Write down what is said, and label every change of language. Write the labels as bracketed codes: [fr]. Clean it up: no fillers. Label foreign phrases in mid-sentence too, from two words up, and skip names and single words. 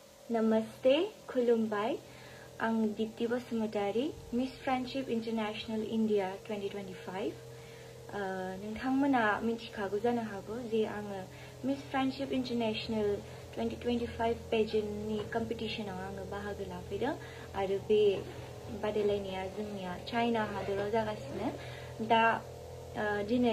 [en] Namaste, Khulumbai. I'm Dipti Basumatary, Miss Freindship International India 2025. [brx] नोंथांमोना मिथिखागौ जानो हागौ जे आङो Miss Freindship International 2025 पेजेन्टनि कम्पिटिशनाव आङो बाहागो लाफैदों आरो बे बादायलायनाया जोंनिया चाइना हादराव जागासिनो दा दिनै